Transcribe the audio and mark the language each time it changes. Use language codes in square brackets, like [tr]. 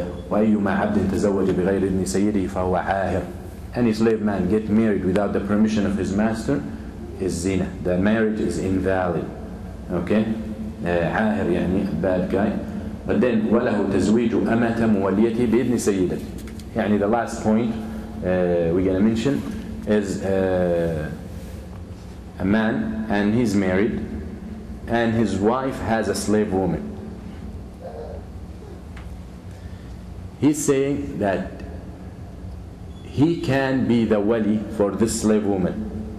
[ar] وأيما عبد تزوج بغير إذن سيده فهو عاهر. [en] Any slave man get married without the permission of his master is zina. The marriage is invalid. Okay? عاهر bad guy. But then [ar] وله تزويج أمة موليته بإذن سيدته. [en] The last point we're going to mention is a man and he's married and his wife has a slave woman. He's saying that he can be the wali for this slave woman.